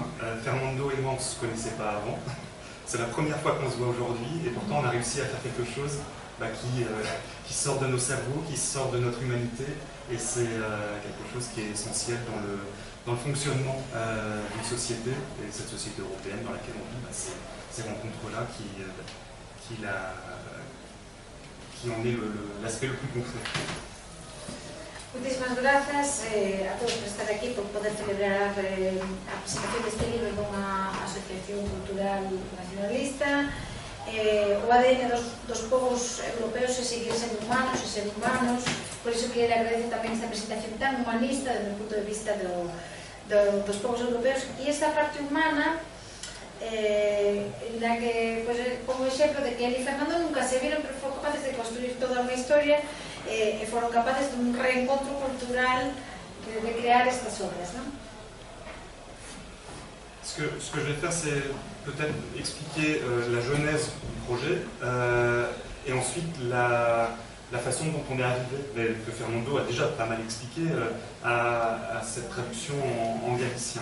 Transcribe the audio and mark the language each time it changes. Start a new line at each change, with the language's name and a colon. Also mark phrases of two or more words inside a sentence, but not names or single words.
French: Fernando et moi, on ne se connaissait pas avant. C'est la première fois qu'on se voit aujourd'hui, et pourtant on a réussi à faire quelque chose qui sort de nos cerveaux, qui sort de notre humanité, et c'est quelque chose qui est essentiel dans le fonctionnement d'une société, et cette société européenne dans laquelle on vit, ces rencontres-là qui en est l'aspect le plus concret.
Galician: Muchísimas gracias a todos por estar aquí, por poder celebrar a presentación deste libro dunha asociación cultural nacionalista. O ADN dos povos europeos é seguir sendo humanos e ser humanos, por iso que ele agradece tamén esta presentación tan humanista desde o punto de vista dos povos europeos, e esta parte humana na que, como exemplo de que ele e Fernando nunca se viron, pero foron capaces de construir toda unha historia e foron capaces de un reencontro cultural de crear estas obras, non?
French: Ce que je vais faire, c'est peut-être expliquer la genèse du projet et ensuite la façon dont on est arrivé, que Fernando a déjà pas mal expliqué, à cette traduction en galicien.